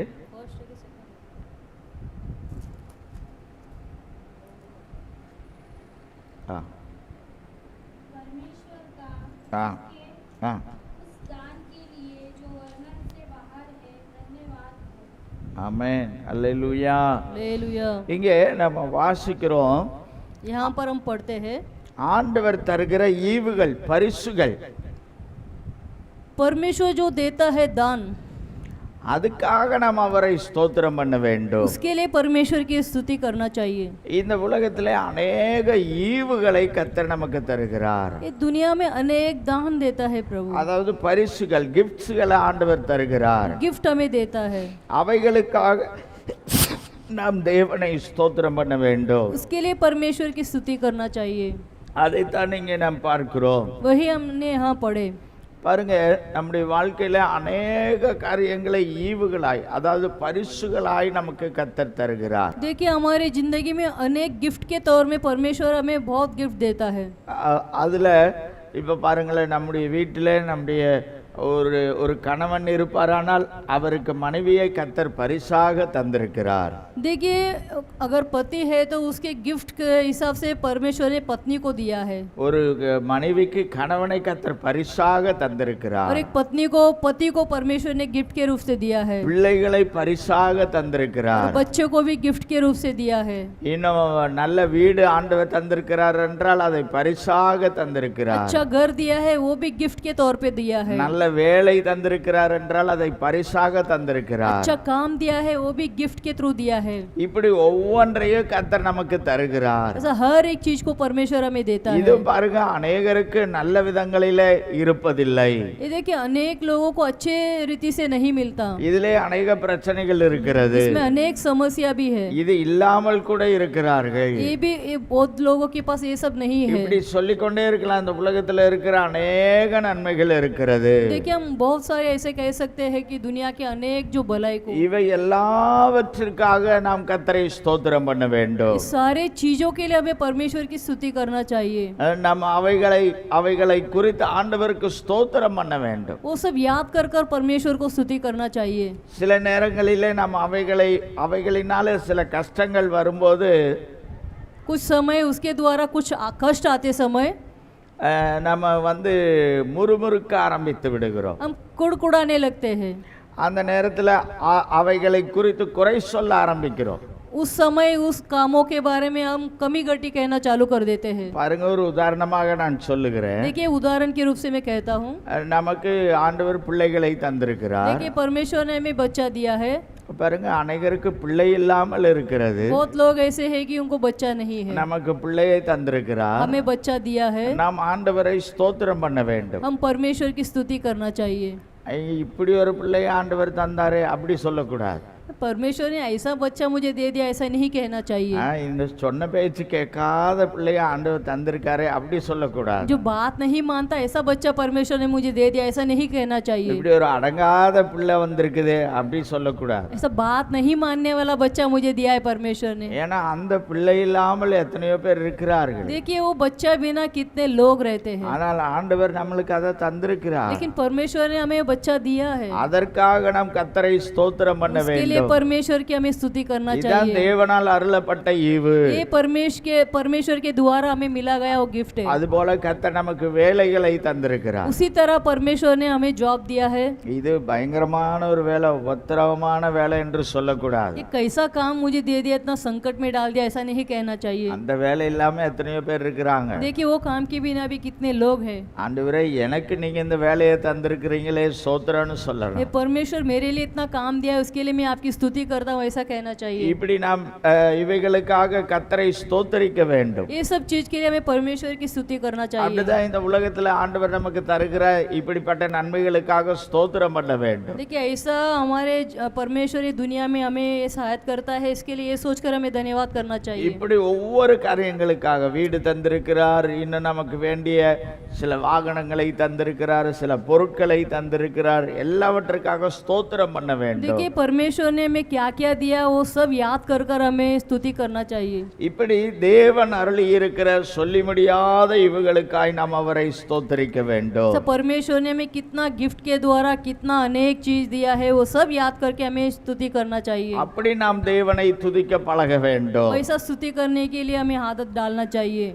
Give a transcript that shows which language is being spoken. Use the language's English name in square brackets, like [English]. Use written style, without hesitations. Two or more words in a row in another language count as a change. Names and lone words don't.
[Hindi] फर्स्ट है सेकंड. हाँ परमेश्वर का हाँ हाँ. उस दान के लिए जो वर्णन से बाहर है, धन्यवाद हो। [Tamil] ஆமென், அல்லேலூயா. [Hindi] हालेलुया. [Tamil] இங்கே நம்ம வாசிக்கிறோம், [Hindi] यहाँ पर हम पढ़ते हैं, [Tamil] ஆண்டவர் தருகிற ஈவுகள், பரிசுகள், [Hindi] परमेश्वर जो देता है दान, [Tamil] அதுக்காக நாம் அவரை ஸ்தோத்திரம் பண்ண வேண்டும். [Hindi] उसके लिए परमेश्वर की स्तुति करना चाहिए. [Tamil] இந்த உலகத்திலே अनेक ஈவுகளை கர்த்தர் நமக்கு தருகிறார். [Hindi] ये दुनिया में अनेक दान देता है प्रभु, [Tamil] அதாவது பரிசுகள், கிஃப்ட்ஸ்களை ஆண்டவர் தருகிறார். [Hindi] गिफ्ट हमें देता है. [Tamil] அவைகளுக்காக நாம் தேவனை ஸ்தோத்திரம் பண்ண வேண்டும். [Hindi] उसके लिए परमेश्वर की स्तुति करना चाहिए. [Tamil] அதைத்தான் இங்கே நாம் பார்க்கிறோம். [Hindi] वही हमने यहाँ पढ़े. [Tamil] பாருங்க, நம்முடைய வாழ்க்கையில अनेक காரியங்களை ஈவுகளாய், அதாவது பரிசுகளாய் நமக்கு கர்த்தர் தருகிறார். [Hindi] देखिए हमारी जिंदगी में अनेक गिफ्ट के तौर में परमेश्वर हमें बहुत गिफ्ट देता है. [Tamil] அதுல இப்ப பாருங்களேன், நம்முடைய வீட்டில் நம்முடைய ஒரு கணவன் இருப்பாரானால் அவருக்கு மனைவியை கர்த்தர் பரிசாக தந்திருக்கிறார். [Hindi] देखिए अगर पति है तो उसके गिफ्ट के हिसाब से परमेश्वर ने पत्नी को दिया है. [Tamil] ஒரு மனைவிக்கு கணவனை கர்த்தர் பரிசாக தந்திருக்கிறார். [Hindi] और एक पत्नी को पति को परमेश्वर ने गिफ्ट के रूप से दिया है. [Tamil] பிள்ளைகளை பரிசாக [Hindi] और [Tamil] தந்திருக்கிறார். [Hindi] बच्चों को भी गिफ्ट के रूप से दिया है. [Tamil] இன்னும் நல்ல வீடு ஆண்டவர் தந்திருக்கிறார் என்றால் அதை பரிசாக தந்திருக்கிறார். [Hindi] अच्छा घर दिया है, वो भी गिफ्ट के तौर पे दिया है. [Tamil] நல்ல வேலை தந்திருக்கிறார் என்றால் அதை பரிசாக தந்திருக்கிறார். [Hindi] अच्छा काम दिया है, वो भी गिफ्ट के थ्रू दिया है. [Tamil] இப்படி ஒவ்வொன்றையும் கர்த்தர் நமக்கு தருகிறார். [Hindi] ऐसा हर एक चीज को परमेश्वर हमें देता [Tamil] இது [Hindi] है. [Tamil] பாருங்க, अनेகருக்கு நல்ல விதங்களிலே இருப்பதில்லை. [Hindi] ये देखिए अनेक लोगों को अच्छे रीति से नहीं मिलता. [Tamil] இதிலே अनेக பிரச்சனைகள் இருக்கிறது. [Hindi] इसमें अनेक समस्या भी है. [Tamil] இது இல்லாமல் கூட இருக்கிறார்கள். [Hindi] ये बहुत लोगों के पास ये सब नहीं है. [Tamil] இப்படி சொல்லிக்கொண்டே இருக்கலாம். இந்த உலகத்தில் இருக்கிற अनेக நன்மைகள் இருக்கிறது. [Hindi] देखिए हम बहुत सारे ऐसे कह सकते हैं कि दुनिया के अनेक जो भलाई को, [Tamil] இவை எல்லாவற்றிற்காக நாம் கர்த்தரை ஸ்தோத்திரம் பண்ண வேண்டும். [Hindi] इस सारे चीजों के लिए हमें परमेश्वर की स्तुति करना चाहिए. [Tamil] நம்ம அவைகளை குறித்து ஆண்டவருக்கு ஸ்தோத்திரம் பண்ண வேண்டும். [Hindi] वो सब याद कर कर परमेश्वर को स्तुति करना चाहिए. [Tamil] சில நேரங்களிலே நாம் அவைகளினால சில கஷ்டங்கள் வரும்போது [Hindi] कुछ समय उसके द्वारा कुछ कष्ट आते समय [Tamil] நம்ம முறுமுறுக்க ஆரம்பித்து விடுகிறோம். [Hindi] हम कुड़कुड़ाने लगते हैं. [Tamil] அந்த நேரத்தில் அவைகளை குறித்து குறை சொல்ல ஆரம்பிக்கிறோம். [Hindi] उस समय उस कामों के बारे में हम कमी गटी कहना चालू कर देते हैं. [Tamil] பாருங்க, ஒரு உதாரணமாக நான் சொல்லுகிறேன். [Hindi] देखिए उदाहरण के रूप से मैं कहता हूँ. [Tamil] நமக்கு ஆண்டவர் பிள்ளைகளை தந்திருக்கிறார். [Hindi] देखिए परमेश्वर ने हमें बच्चा दिया है. [Tamil] பாருங்க, அனைவருக்கு பிள்ளை இல்லாமல் இருக்கிறது. [Hindi] बहुत लोग ऐसे हैं कि उनको बच्चा नहीं है. [Tamil] நமக்கு பிள்ளையை தந்திருக்கிறார். [Hindi] हमें बच्चा दिया है. [Tamil] நாம் ஆண்டவரை ஸ்தோத்திரம் பண்ண வேண்டும். [Hindi] हम परमेश्वर की स्तुति करना चाहिए. [Tamil] இப்படி ஒரு பிள்ளையை ஆண்டவர் தந்தாரே அப்படி சொல்லக்கூடாது. [Hindi] परमेश्वर ने ऐसा बच्चा मुझे दे दिया ऐसा नहीं कहना चाहिए। [Tamil] இந்த சொன்ன பேச்சு கேட்காத பிள்ளைய ஆண்டவர் தந்திருக்காரு அப்படி சொல்லக்கூடாது. [Hindi] जो बात नहीं मानता ऐसा बच्चा परमेश्वर ने मुझे दे दिया ऐसा नहीं कहना चाहिए। [Tamil] இப்படி ஒரு அடங்காத பிள்ளை வந்திருக்குது அப்படி சொல்லக்கூடாது. [Hindi] ऐसा बात नहीं मानने वाला बच्चा मुझे दिया है परमेश्वर ने। [Tamil] ஏன்னா அந்த பிள்ளை இல்லாமல் எத்தனையோ பேர் இருக்கிறார்கள். [Hindi] देखिए वो बच्चा बिना कितने लोग रहते हैं, [Tamil] ஆனால் ஆண்டவர் நம்மளுக்கு அதை தந்திருக்கிறார். [Hindi] लेकिन परमेश्वर ने हमें बच्चा दिया है। [Tamil] அதற்காக நாம் கர்த்தரை ஸ்தோத்திரம் பண்ண [Hindi] उसके लिए [Tamil] வேண்டும். [Hindi] परमेश्वर की हमें स्तुति करना [Tamil] இதுதான் [Hindi] चाहिए। [Tamil] தேவனால் அருளப்பட்ட ஈவு. [Hindi] ये परमेश्वर के द्वारा हमें मिला गया वो गिफ्ट है। [Tamil] அதுபோல கர்த்தர் நமக்கு வேலைகளை தந்திருக்கிறார். [Hindi] उसी तरह परमेश्वर ने हमें जॉब दिया है। [Tamil] இது பயங்கரமான ஒரு வேலை, உபத்திரவமான வேலை என்று சொல்லக்கூடாது. [Hindi] ये कैसा काम मुझे दे दिया, इतना संकट में डाल दिया ऐसा नहीं कहना चाहिए। [Tamil] அந்த வேலை இல்லாம எத்தனையோ பேர் இருக்கிறாங்க. [Hindi] देखिए वो काम के बिना भी कितने लोग हैं। [Tamil] ஆண்டவரே எனக்கு நீங்க இந்த வேலையை தந்திருக்கிறீங்களே ஸ்தோத்திரம்னு சொல்லணும். [Hindi] ये परमेश्वर मेरे लिए इतना काम दिया है उसके लिए मैं आपकी स्तुति करता हूँ ऐसा कहना चाहिए। [Tamil] இப்படி நாம் இவைகளுக்காக கர்த்தரை ஸ்தோத்தரிக்க வேண்டும். [Hindi] ये सब चीज के लिए हमें परमेश्वर की स्तुति करना चाहिए। [Tamil] அப்படிதான் இந்த உலகத்துல ஆண்டவர் நமக்கு தருகிற இப்படிப்பட்ட நன்மைகளுக்காக ஸ்தோத்திரம் பண்ண வேண்டும். [Hindi] देखिए ऐसा हमारे परमेश्वर ये दुनिया में हमें सहायता करता है, इसके लिए ये सोचकर हमें धन्यवाद करना चाहिए। [Tamil] இப்படி ஒவ்வொரு காரியங்களுக்காக வீடு தந்திருக்கிறார், இன்னும் நமக்கு வேண்டிய சில வாகனங்களை தந்திருக்கிறார், சில பொருட்களை தந்திருக்கிறார், எல்லாவற்றுக்காக ஸ்தோத்திரம் பண்ண வேண்டும். [Hindi] देखिए परमेश्वर ने हमें क्या क्या दिया वो सब याद कर कर हमें स्तुति करना चाहिए। [Tamil] இப்படி தேவன் அருளி இருக்கிற சொல்லி முடியாத இவுகளுக்காய் நாம் அவரை ஸ்தோத்தரிக்க வேண்டும். [Hindi] सब परमेश्वर ने हमें कितना गिफ्ट के द्वारा कितना अनेक चीज दिया है वो सब याद करके हमें स्तुति करना चाहिए। [Tamil] அப்படி நாம் தேவனை துதிக்க பழக வேண்டும். [Hindi] ऐसा स्तुति करने के लिए हमें आदत डालना चाहिए।